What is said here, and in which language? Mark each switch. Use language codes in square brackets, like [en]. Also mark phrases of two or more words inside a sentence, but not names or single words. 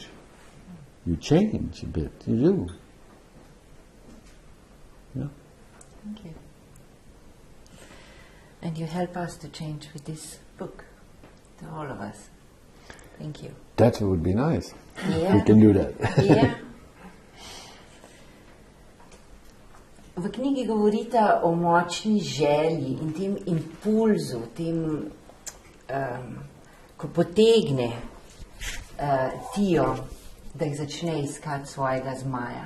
[en] You change a bit, you do. Yeah. Thank you. And you help us to change with this book, to all of us. Thank you. That would be nice. Yeah. We can do that. Yeah. [sl] V knjigi govorite o močni želji in tem impulzu, tem, ko potegne Tijo, da jih začne iskati svojega zmaja.